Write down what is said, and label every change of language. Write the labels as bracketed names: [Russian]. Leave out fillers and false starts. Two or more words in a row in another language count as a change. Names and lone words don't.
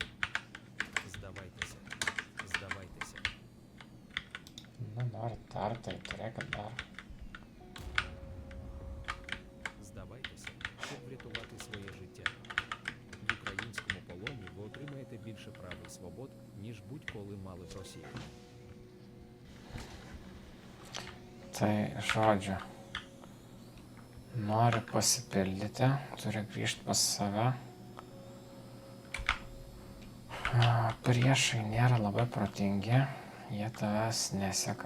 [Ukrainian] Здавайтеся. Здавайтеся. [Lithuanian] Nu, dar tai turėkit dar. [Ukrainian] Здавайтеся, щоб врятувати своє життя. В українському полоні ви отримаєте більше прав і свобод, ніж будь-коли мали в Росії. [Lithuanian] Tai žodžiu. Nori pasipildyti, turi grįžti pas save. Priešai nėra labai protingi, jie tavęs neseka.